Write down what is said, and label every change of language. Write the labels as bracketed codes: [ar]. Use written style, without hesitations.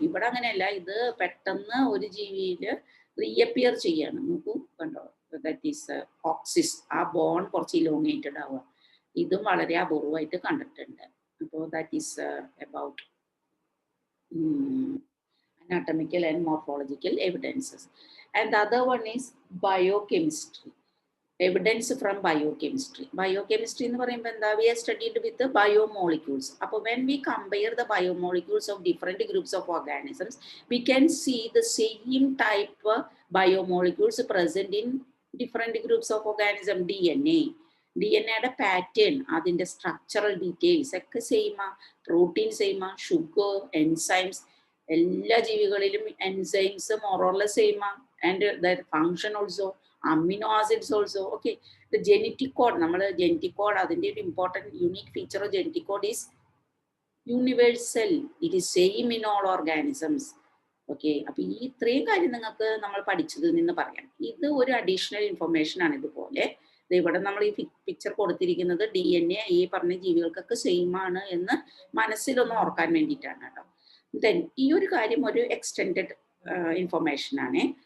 [ml] ഇവിടെ അങ്ങനെയല്ല, ഇത് പെട്ടെന്ന് ഒരു ജീവിയിൽ റീഅപ്പിയർ ചെയ്യാണ്. നോക്കൂ, കണ്ടോ, [en] That is coccyx. [ml] ആ ബോൺ കുറച്ച് ഇലോങ്ങേറ്റഡ് ആവുക. ഇതും വളരെ അപൂർവമായിട്ട് കണ്ടിട്ടുണ്ട്. അപ്പോൾ [en] That is about anatomical and morphological evidences. And the other one is biochemistry. Evidence from biochemistry. Biochemistry in the we are studied with the biomolecules. When we compare the biomolecules of different groups of organisms, we can see the same type of biomolecules present in different groups of organism. DNA pattern, the structural details, same, protein same, sugar, enzymes, [ml] എല്ലാ ജീവികളിലും [en] enzymes more or less same, and their function also, amino acids also. Okay, the genetic code, genetic code, [ml] അതിൻ്റെ ഒരു [en] important unique feature of genetic code is universal. It is same in all organisms. [ml] Okay, അപ്പോൾ ഈ ഇത്രയും കാര്യം നിങ്ങൾക്ക് നമ്മൾ പഠിച്ചതിൽ നിന്ന് പറയാം. ഇത് ഒരു അഡീഷണൽ ഇൻഫർമേഷൻ ആണ്. ഇതുപോലെ ഇവിടെ നമ്മൾ ഈ പിക്ചർ കൊടുത്തിരിക്കുന്നത് DNA ഈ പറഞ്ഞ ജീവികൾക്കൊക്കെ സെയിം ആണ് എന്ന് മനസ്സിലൊന്ന് ഓർക്കാൻ വേണ്ടിയിട്ടാണ് കേട്ടോ. ദെൻ ഈ ഒരു കാര്യം ഒരു എക്സ്റ്റെൻഡഡ് ഇൻഫർമേഷൻ ആണ്.